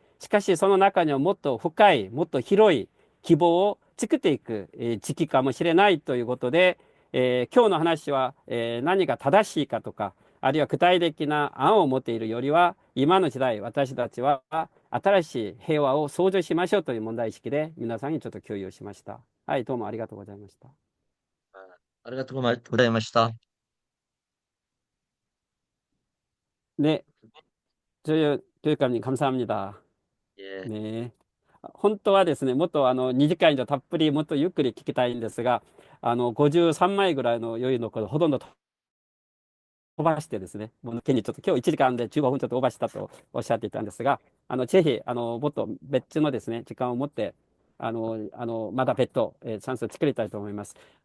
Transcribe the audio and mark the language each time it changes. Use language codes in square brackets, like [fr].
[ja] しかし、その中にはもっと深い、もっと広い希望を作っていく時期かもしれないということで、今日の話は、何が正しいかとか、あるいは具体的な案を持っているよりは、今の時代、私たちは新しい平和を創造しましょうという問題意識で皆さんにちょっと共有しました。はい、どうもありがとうございました。ありがとうございました。 [ko] 네, 교육감님 감사합니다. 예. 네. [ja] 本当はですね、もっと2時間以上たっぷりもっとゆっくり聞きたいんですが、53枚ぐらいの余裕のことほとんど飛ばしてですね、もう抜けにちょっと今日1時間で15分ちょっとオーバーしたとおっしゃっていたんですが、ぜひ、もっと別のですね、時間を持って、まだ別途、チャンスを作りたいと思います。